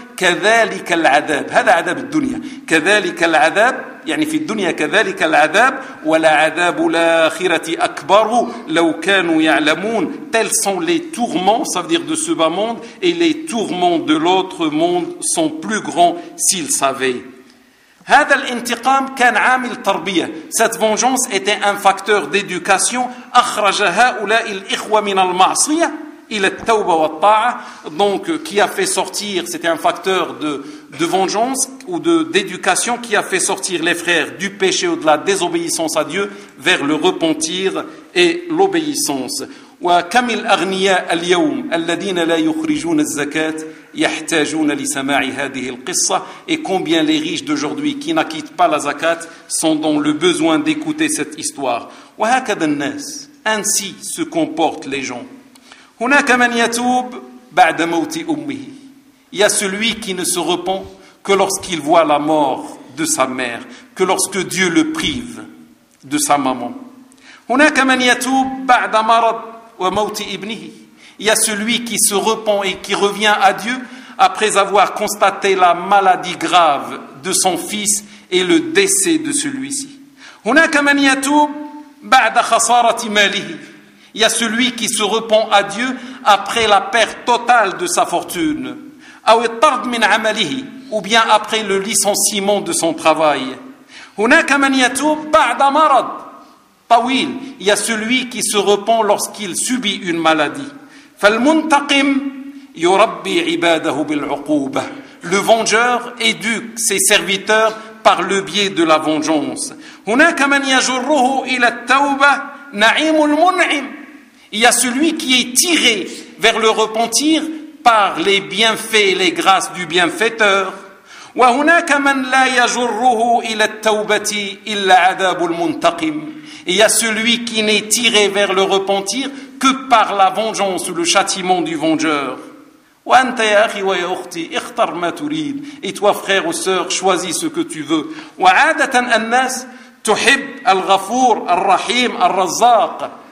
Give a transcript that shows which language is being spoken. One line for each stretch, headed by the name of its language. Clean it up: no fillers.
Arabic: Kadhalika al'adab. Hada adab ad-dunya. Kadhalika al'adab. يعني في الدنيا كذلك العذاب ولا عذاب الآخرة أكبر لو كانوا يعلمون
French: tels sont les tourments, ça veut dire de ce bas monde, et les tourments de l'autre monde sont plus grands s'ils savaient.
Arabic: هذا الانتقام كان عامل تربية.
French: Cette vengeance était un facteur d'éducation.
Arabic: أخرج هؤلاء الإخوة من المعصية إلى التوبة والطاعة.
French: Donc qui a fait sortir, c'était un facteur de vengeance ou d'éducation qui a fait sortir les frères du péché ou de la désobéissance à Dieu vers le repentir et l'obéissance.
Arabic: وكم الأغنياء اليوم الذين لا يخرجون الزكاة يحتاجون لسماع هذه القصة.
French: Et combien les riches d'aujourd'hui qui n'acquittent pas la zakat sont dans le besoin d'écouter cette histoire.
Arabic: وهكذا الناس
French: ainsi se comportent les gens.
Arabic: هناك من يتوب بعد موت أمه.
French: Il y a celui qui ne se repent que lorsqu'il voit la mort de sa mère, que lorsque Dieu le prive de sa maman.
Arabic: هناك من يتوب بعد مرض وموت ابنه.
French: Il y a celui qui se repent et qui revient à Dieu après avoir constaté la maladie grave de son fils et le décès de celui-ci.
Arabic: هناك من يتوب بعد خسارة ماله.
French: Il y a celui qui se repent à Dieu après la perte totale de sa fortune.
Arabic: أو الطرد من عمله
French: ou bien après le licenciement de son travail.
Arabic: هناك من يتوب بعد مرض طويل.
French: Il y a celui qui se repent lorsqu'il subit une maladie.
Arabic: فالمنتقم يربي عباده بالعقوبة.
French: Le vengeur éduque ses serviteurs par le biais de la vengeance.
Arabic: هناك من يجره إلى التوبة نعيم المنعم.
French: Il y a celui qui est tiré vers le repentir par les bienfaits et les grâces du bienfaiteur.
Arabic: وهناك من لا يجره إلى التوبة إلا عذاب المنتقم.
French: Il y a celui qui n'est tiré vers le repentir que par la vengeance ou le châtiment du vengeur.
Arabic: وأنت يا أخي ويا أختي اختر ما تريد.
French: Et toi frère ou sœur, choisis ce que tu veux.
Arabic: وعادة الناس تحب الغفور الرحيم الرزاق.